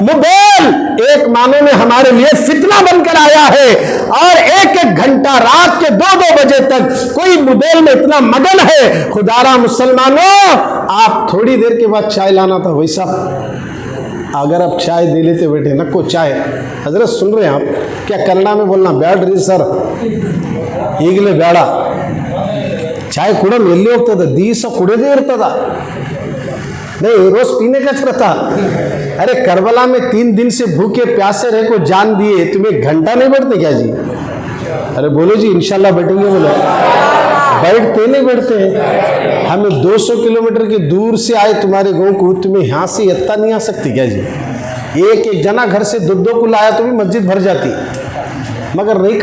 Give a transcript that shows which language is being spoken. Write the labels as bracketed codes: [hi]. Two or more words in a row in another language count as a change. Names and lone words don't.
[ur] موبائل ایک معنی میں ہمارے لیے فتنہ بن کر آیا ہے، اور ایک گھنٹہ رات کے 2 بجے تک کوئی موبائل میں اتنا مگن ہے۔ خدارا مسلمانوں، آپ تھوڑی دیر کے بعد چائے لانا تھا، ویسا اگر آپ چائے دے لیتے بیٹے نہ کو چائے، حضرت سن رہے ہیں آپ کیا کنڑا میں بولنا بیڈ رہی سر [kn] ಈಗಲೇ ಬೇಡ [ur] چائے [kn] ಕೂಡ ಎಲ್ಲಿ ಹೋಗ್ತದೆ ದಿವಸ ಕುಡಿದೇ ಇರ್ತದ [ur] نہیں روز پینے کا چرتا ارے کربلا میں 3 دن سے بھوکے پیاسے رہے کو جان دیے تمہیں گھنٹہ نہیں بیٹھتے کیا جی ارے بولو جی انشاءاللہ بیٹھیں گے بولو بیٹھتے نہیں بیٹھتے ہیں ہمیں 200 کلومیٹر کی دور سے آئے تمہارے گاؤں کو تمہیں یہاں سے اتنا نہیں آ سکتی کیا جی ایک جنا گھر سے 2 کو لایا تو بھی مسجد بھر جاتی مگر نہیں